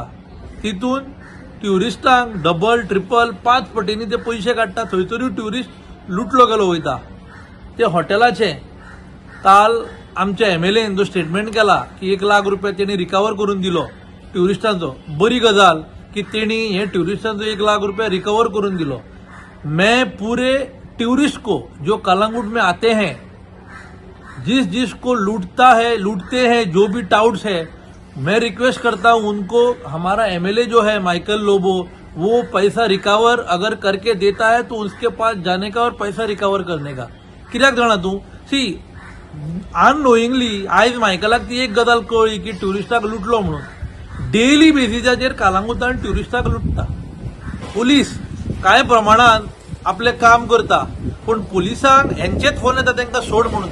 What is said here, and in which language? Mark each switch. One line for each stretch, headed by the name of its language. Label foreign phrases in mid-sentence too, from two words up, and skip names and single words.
Konkani: तितून ट्युरिस्टांक
English: double triple
Konkani: 5 पटींनी ते पयशे काडटा, थंयसरूय ट्युरिस्ट लुटलो गेलो वयता। ते हॉटेलाचे काल आमच्या MLAन जो स्टेटमेंट केला की 1 लाख रुपया तेणी रिकवर करून दिलो ट्युरिस्टांचो, बरी गजाल की तेणी हे ट्युरिस्टांचो 1 लाख रुपया रिकवर करून दिलो।
Hindi: मैं पूरे टूरिस्ट को जो कलांगुट में आते हैं, जिसको लूटते हैं जो भी टाउट्स है, मैं रिक्वेस्ट करता हूं उनको, हमारा MLA जो है माइकल लोबो, वो पैसा रिकवर अगर करके देता है तो उसके पास जाने का और पैसा रिकवर करने का।
Konkani: कित्याक जाणा तूं सी अननोइंगली आयज मायकलाक ती एक गजाल कळ्ळी की ट्युरिस्टाक लुटलो म्हणून। डेली बेसिसाचेर कालांगुतान ट्युरिस्टाक लुटता। पुलीस कांय प्रमाणात आपले काम करता, पण पुलिसांक हेंचेच फोन येता तांकां सोड म्हणून।